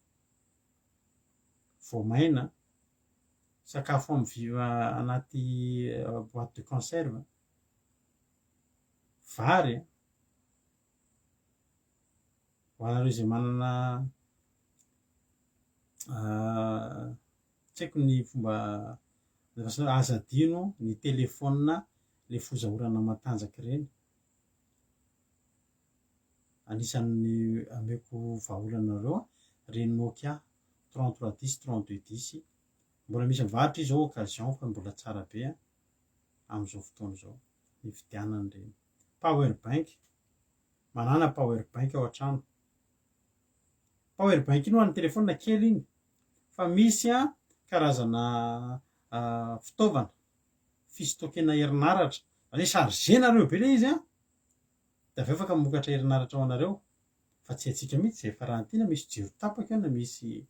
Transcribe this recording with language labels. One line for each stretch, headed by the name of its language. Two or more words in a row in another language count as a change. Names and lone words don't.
Malagasy: voamaina sakafo amy anaty
French: boîte de conserve
Malagasy: vary ho anareo izay manana tsy haiko ny fomba aza adino ny telefona le fozahorana matanjaky reny anisan'ny ameko vahaolanareo a reny Nokia 3310 3210 mbola misy mivarotra izy zao occasion fa mbola tsara be a am'izao fotoana zao ny fidianany reny
English: power bank
Malagasy: manana
English: power bank
Malagasy: ao an-trano
English: power bank
Malagasy: iny ho an'ny telefona kely iny fa misy a karazana fitaovana fistokena herinaratra zany hoe chargenareo be le izy a de aveo afaka mamokatra herinaratra ho anareo fa tsy haitsika mihitsy zay fa raha antina misy jiro tapaka eo na misy